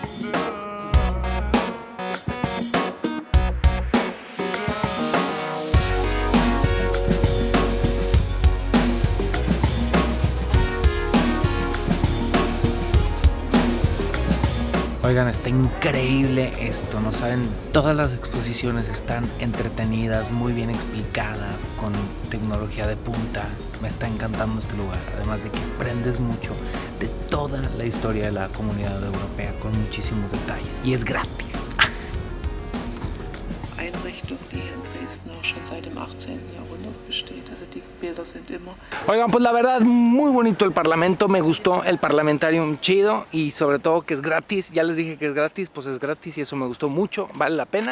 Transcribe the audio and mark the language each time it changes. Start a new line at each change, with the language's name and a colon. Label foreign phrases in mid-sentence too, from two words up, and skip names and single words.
Spanish: Oigan, está increíble esto, no saben, todas las exposiciones están entretenidas, muy bien explicadas, con tecnología de punta. Me está encantando este lugar, además de que aprendes mucho de toda la historia de la Comunidad Europea con muchísimos detalles, y es gratis.
German: Einrichtung, die hier in Dresden auch schon seit dem 18. Jahrhundert besteht. Also die Bilder sind immer...
Spanish: Oigan, pues la verdad, muy bonito el Parlamento, me gustó el Parlamentarium, chido, y sobre todo que es gratis. Ya les dije que es gratis, pues es gratis y eso me gustó mucho, vale la pena.